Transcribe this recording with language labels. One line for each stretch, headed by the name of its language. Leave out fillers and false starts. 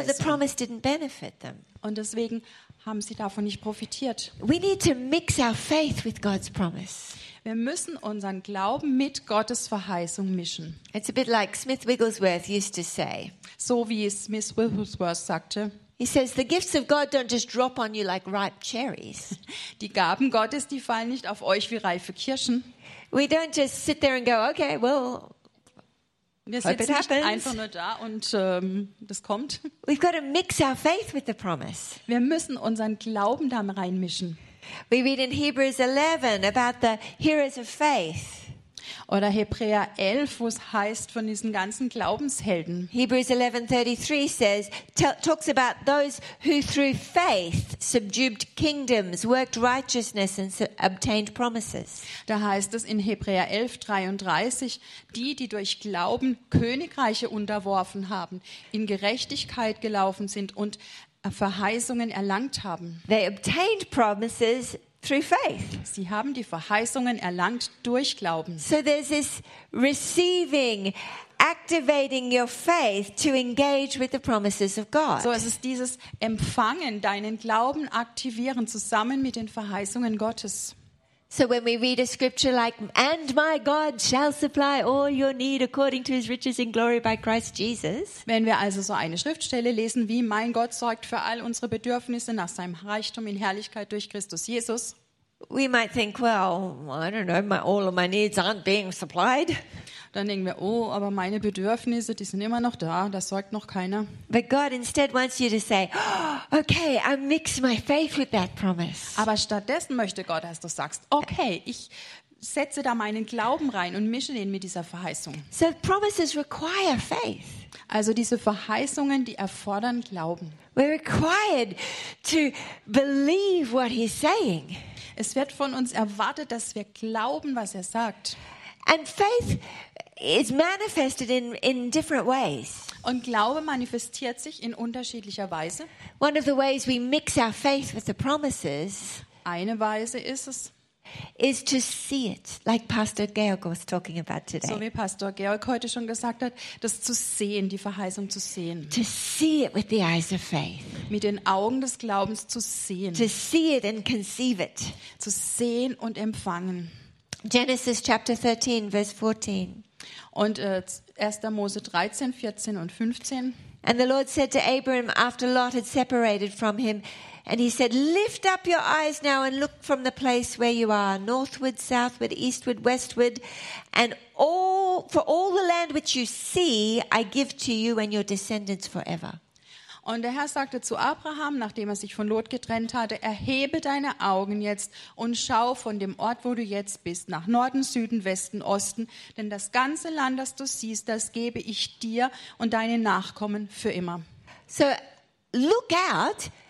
English: So the promise didn't benefit them.
German: Und deswegen haben sie davon nicht profitiert.
English: We need to mix our faith with God's promise.
German: Wir müssen unseren Glauben mit Gottes Verheißung mischen.
English: It's a bit like Smith Wigglesworth used to say.
German: So wie es Smith Wigglesworth sagte.
English: He says the gifts of God don't just drop on you like ripe cherries.
German: Die Gaben Gottes, die fallen nicht auf euch wie reife Kirschen.
English: We don't just sit there and go, okay, well,
German: wir sitzen nicht einfach nur da und das kommt.
English: We've got to mix our faith with the promise.
German: Wir müssen unseren Glauben da reinmischen.
English: We read in Hebrews 11 about the heroes of faith.
German: Oder Hebräer 11, wo es heißt von diesen ganzen Glaubenshelden.
English: Hebrews 11:33 says talks about those who through faith subdued kingdoms, worked righteousness and obtained promises.
German: Da heißt es in Hebräer 11:33, die durch Glauben Königreiche unterworfen haben, in Gerechtigkeit gelaufen sind und Verheißungen erlangt haben.
English: They obtained promises through faith.
German: Sie haben die Verheißungen erlangt durch Glauben.
English: So there's this receiving, activating your faith to engage with the promises of God.
German: So es ist dieses Empfangen, deinen Glauben aktivieren zusammen mit den Verheißungen Gottes.
English: So when we read a scripture like and my God shall supply all your need according to his riches in glory by Christ Jesus.
German: Wenn wir also so eine Schriftstelle lesen wie mein Gott sorgt für all unsere Bedürfnisse nach seinem Reichtum in Herrlichkeit durch Christus Jesus.
English: We might think, well, I don't know, all of my needs aren't being supplied.
German: Dann denken wir, oh, aber meine Bedürfnisse, die sind immer noch da, das sorgt noch keiner.
English: But God instead wants you to say, okay, I mix my faith with that promise.
German: Aber stattdessen möchte Gott, dass du sagst, okay, ich setze da meinen Glauben rein und mische den mit dieser Verheißung.
English: So promises require faith.
German: Also diese Verheißungen, die erfordern Glauben.
English: We're required to believe what he's saying.
German: Es wird von uns erwartet, dass wir glauben, was er sagt.
English: And faith is manifested in different ways.
German: Und Glaube manifestiert sich in unterschiedlicher Weise.
English: One of the ways we mix our faith with the promises.
German: Eine Weise ist es.
English: Is to see it, like Pastor Georg was talking about today.
German: So wie Pastor Georg heute schon gesagt hat, das zu sehen, die Verheißung zu sehen.
English: To see it with the eyes of faith.
German: Mit den Augen des Glaubens zu sehen.
English: To see it and conceive it.
German: Zu sehen und empfangen.
English: Genesis chapter 13, verse 14.
German: Und 1. Mose 13, 14 und 15.
English: And the Lord said to Abram after Lot had separated from him. And he said, lift up your eyes now and look from the place where you are, northward, southward, eastward, westward, and for all the land which you see, I give to you and your descendants forever.
German: Und der Herr sagte zu Abraham, nachdem er sich von Lot getrennt hatte, erhebe deine Augen jetzt und schau von dem Ort, wo du jetzt bist, nach Norden, Süden, Westen, Osten, denn das ganze Land, das du siehst, das gebe ich dir und deinen Nachkommen für immer.
English: So, look out.